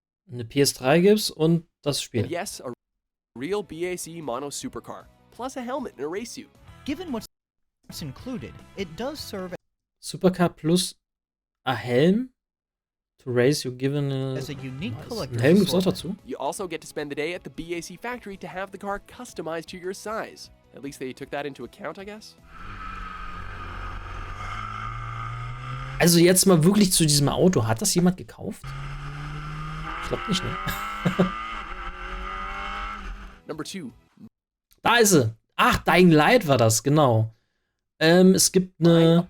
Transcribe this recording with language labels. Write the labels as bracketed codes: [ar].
[de] Eine PS3 gibt's und das Spiel. [en] And yes, a real BAC mono supercar, plus a helmet and a race suit. Given what's included, it does serve Supercar plus a Helm to race you given as a unique collector's [de] Helm gibt's auch dazu. [en] You also get to spend the day at the BAC factory to have the car customized to your size. At least they took that into account, I guess. [de] Also jetzt mal wirklich zu diesem Auto. Hat das jemand gekauft? Ich glaube nicht, ne? [en] Number 2. [de] Da ist sie. Ach, Dying Light war das, genau. Es gibt eine